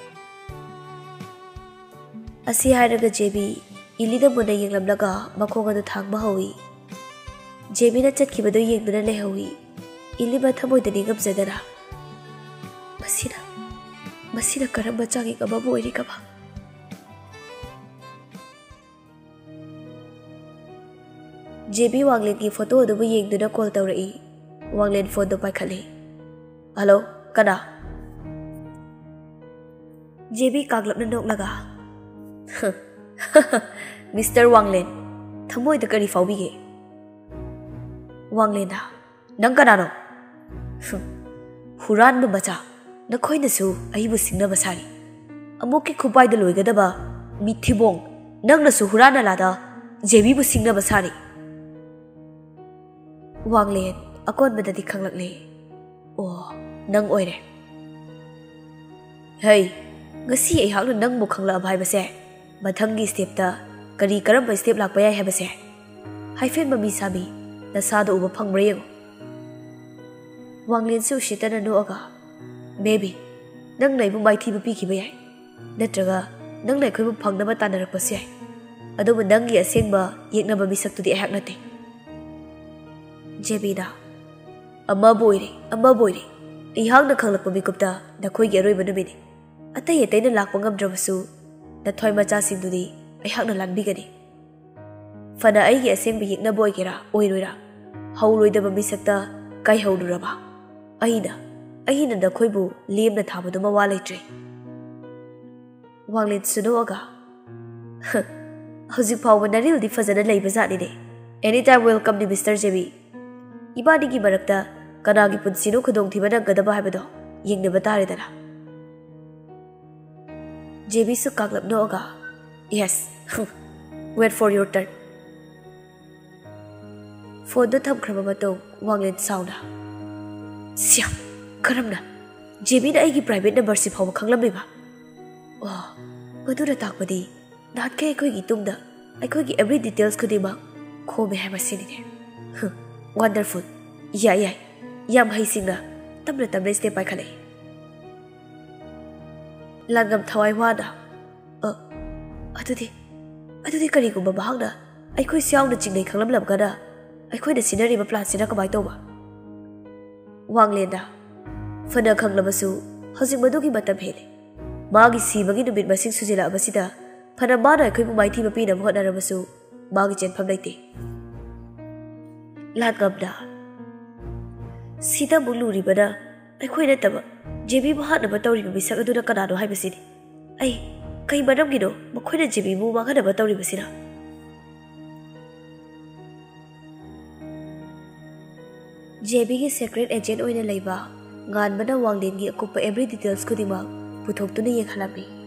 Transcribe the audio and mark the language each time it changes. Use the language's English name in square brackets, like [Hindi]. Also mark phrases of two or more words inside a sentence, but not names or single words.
[Manipuri] असी हारगा जेबी इलीदा मुना येंगलमलगा मखोगदु थांगबा हौई जेबीना चटखिबदो येंगदुना लेहौई इली मथमोइदनि गमजदना मसीना करम्बा चांगी गबाबु ओइरिकबा जेबी वांगलेन की फोटो अदुबु येंगदुना कॉल तौरई वांगलेन फोन दो पाइखले हेलो कना जेबी कागलपना नोकलगा मिस्टर वांगलेन थमोइदा करी फाउबिगे वांगलेना नंग कनानो हुरानबा मचा नखोइनसु अइबु सिंगनबा सारी अमुकि खुपाइदा लोइगदबा मिथिबोंग नंगनसु हुराना लादा जेबीबु सिंगनबा सारी वांगलेन अकोनबददि खंगलकले ओ नंग ओइरे हे गसी अइहाकना नंगबु खंगलाब हाइबसे मथंगी स्टेपता करी करम स्टेप लाकपा याय हाइबसे हाइफेन ममी साबी नसादो उबा फंगब्रे यंगो वांगलेन से उशितना नोअगा मेबी नंग नैबु माइथीबु पीखिबा याय नत्रगा नंग नैखोइबु फंगनबा तानरकपसे याय अदुबु नंगी असेंगबा येकनबा मिसक्तुदि अहाक नते जेबीना अम्मा बोइरे अइहाकना खंगलकपा मिकुपता नखोइगी अरोइबा नुमिनि अतै अतैना लाकपा ngamdrabsu नथोइ मचासिंदुदि अइहाकना लानबिगनि फना अइगी असेंगबा येकनबा ओइगेरा ओइरोइरा हौलोइदबा मिसक्ता काइहौरुरबा अहिना नखोइबु लेमना थाबदु मवा लेत्रे वांगलेन सुनोअगा हौजिक फाउबा नरिलदि फजना लैबा जानिने [English] any time welcome [Manipuri] नि मिस्टर जेबी इबानिगी मरक्ता कनागी पुंसिनो खुदोंथिबा नंगदबा हाइबदो येंगनबा तारेदना जेबी सु कागलपनोअगा [English] yes wait for your turn [Manipuri] फोन थमख्रबा मतों वांगलेन साउना सिया करमना जेबीना अइगी [English] private number [Manipuri] से फाव खंगलमबा ओ मदुरा ताकपदी नाटके अखोइगी तुंगदा अखोइगी [English] every details [Manipuri] खुदिमा खोमे हाइबसिनिने वंडरफुल याय याम हईसिंगना तमने स्टेप पाइखले लांगम थवाई वाना अदुदी करिगुंबा बहागना अखोइ सियावना चिंगनै खंगलमलबगना अखोइना सिनरिबा प्लान सिना कमाय तौबा वांगलेना फना खंगलबसु हजिक मदुगी मतम हेले मागी सीबगी नुमित मसिंग सुजिलाबसिदा फना माना अखोइबु माइथीबा पीनबा होटनारबसु मागी चेनफम लैते लांगमना सीता मुलुरिबना अखोइ नतबा जेबी बहानबा तौरिबा मिसक अदुना कनानो हाइबसिनि अई कई मरमगिनो मखोइना जेबी मु मांगनबा तौरिबसिना जेबी की [English] secret agent [Manipuri] ओइना लैबा गानबना वांगलेनगी अकुप्पा [English] every details [Manipuri] खुदिमा पुथोक्तुना येखलाबी